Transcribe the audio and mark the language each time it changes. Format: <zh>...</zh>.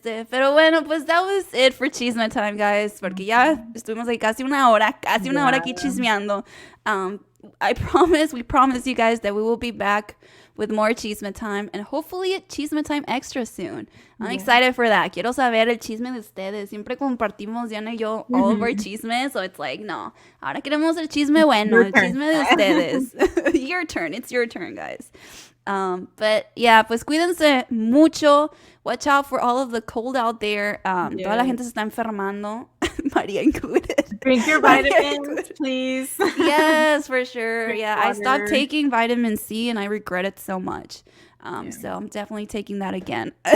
<es>Pero bueno, pues</es> <en>that was it for Chisme Time, guys,</en> <es>porque ya estuvimos ahí casi una hora aquí chismeando.</es> <en>We promise you guys that we will be back with more Chisme Time, and hopefully a Chisme Time extra soon. I'm excited for that.</en> <es>Quiero saber el chisme de ustedes. Siempre compartimos, Diana y yo,</es> <en>all of our chismes, so it's like,</en> <es>no, ahora queremos el chisme bueno, el chisme de ustedes.</es> <en>Your turn. It's your turn, guys. But yeah,</en> <es>pues cuídense mucho.</es> <en>Watch out for all of the cold out there.</en> <es>Toda la gente se está enfermando, Maria</es> <en>included. Drink your vitamins, please. Yes, for sure. Yeah, I stopped taking vitamin C and I regret it so much. So I'm definitely taking that again.</en>